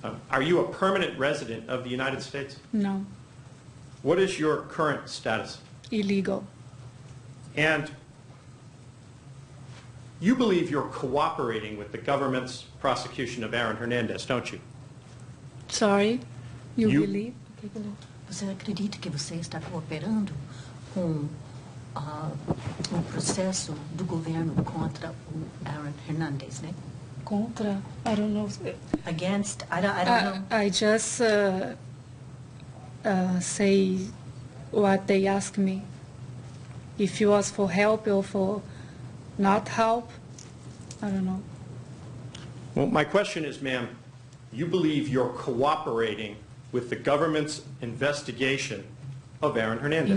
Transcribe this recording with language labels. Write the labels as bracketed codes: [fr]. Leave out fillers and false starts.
[en] Are you a permanent resident of the United States? No. What is your current status? Illegal. And you believe you're cooperating with the government's prosecution of Aaron Hernandez, don't you? Sorry. You You- believe? [pt] Você acredita que você está cooperando com o processo do governo contra o Aaron Hernandez, né? [en] Contra? I don't know. Against, I don't know. I just say what they ask me. If it was for help or for not help, I don't know. Well, my question is, ma'am, you believe you're cooperating with the government's investigation of Aaron Hernandez.